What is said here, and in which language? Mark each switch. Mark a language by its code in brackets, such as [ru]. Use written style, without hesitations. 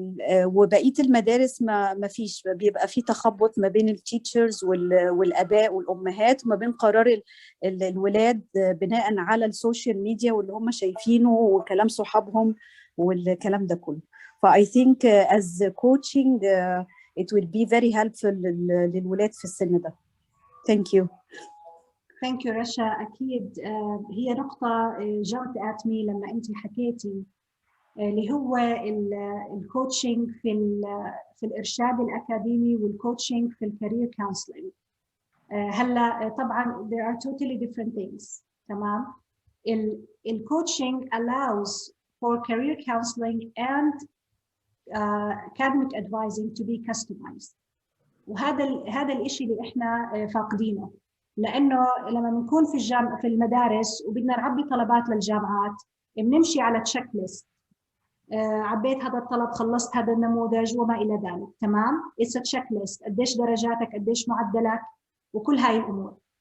[ar] وبقيه المدارس ما فيش، بيبقى في تخبط ما بين التيتشرز والاباء والامهات، وما بين قرار الولاد بناء على السوشيال ميديا واللي هم شايفينه وكلام صحابهم والكلام ده كله. [en] فاي think as coaching it will be very helpful [ar] للولاد في السن ده. [en] Thank you. Thank you رشا. [ar] أكيد هي نقطة جرت [en] at me [ar] لما أنت حكيتي اللي هو الكوتشنج في الإرشاد الأكاديمي والكوتشنج في الكارير كونسلنج. هلا طبعا [en] there are totally different things. [ar] تمام. [en] الكوتشنج allows for career counseling and academic advising to be customized. [ar] وهذا الإشي اللي إحنا فاقدينه، لأنه لما بنكون في المدارس وبدنا نعبي طلبات للجامعات بنمشي على تشيك ليست، عبيت هذا الطلب، خلصت هذا النموذج وما إلى ذلك. تمام. [en] It's a checklist، [ar] قديش درجاتك، قديش معدلك، وكل هاي الأمور.